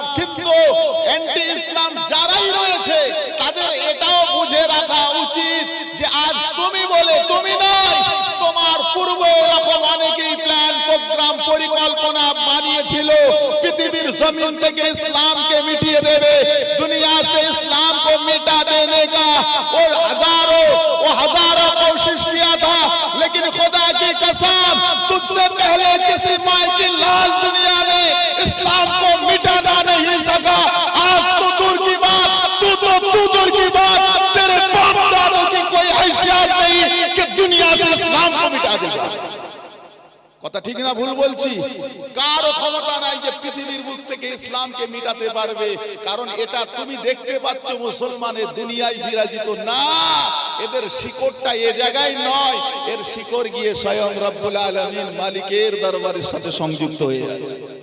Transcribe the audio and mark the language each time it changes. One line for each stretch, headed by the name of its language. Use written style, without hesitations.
Bangla: কিন্তু অ্যান্টি ইসলাম যারাই রয়েছে তাদের এটাও বুঝে রাখা উচিত যে আজ তুমি বলে তুমি নয়, তোমার পূর্বে এরকম অনেকেই প্ল্যান প্রোগ্রাম পরিকল্পনা বানিয়েছিল পৃথিবীর জমিন থেকে ইসলামকে মিটিয়ে দেবে।
Hindi: दुनिया से इस्लाम को मिटा देने का और हजारों कोशिश किया था, लेकिन खुदा की कसम तुझसे पहले किसी माँ की लाल दुनिया में इस्लाम को मिटाना नहीं सका। आज तो दूर की बात, तू दूर की बात, तेरे बाप दादों की कोई हैसियत नहीं कि दुनिया से इस्लाम को मिटा देगा।
Bangla: কথা ঠিক না ভুল বলছি? কারো ক্ষমতা নাই যে পৃথিবীর বুক থেকে ইসলামকে মিটাতে পারবে। কারণ এটা তুমি দেখতে পাচ্ছ মুসলমানের দুনিয়ায় বিরাজিত না, এদের শিকড়টা এ জায়গায় নয়, এর শিকড় গিয়ে স্বয়ং রব্বুল আলামিন মালিকের দরবারের সাথে সংযুক্ত হয়ে আছে।